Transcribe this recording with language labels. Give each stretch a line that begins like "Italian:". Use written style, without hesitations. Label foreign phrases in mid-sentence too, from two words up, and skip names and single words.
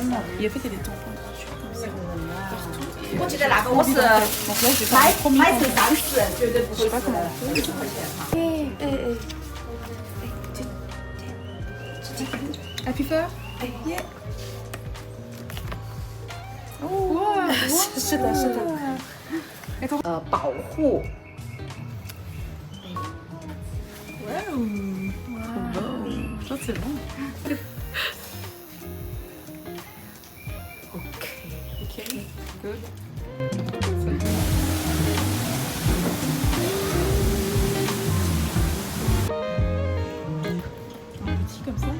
French: Il y a des tampons gratuits comme ça partout. Donc là je vais faire le premier tampon. Je sais pas comment on fait. Appuie fort.
English: Yeah. Oh, wow.
Chinese: 是的，是的。保护。
French: Ça c'est bon. Ok.
English: Good.
French: Un petit comme ça.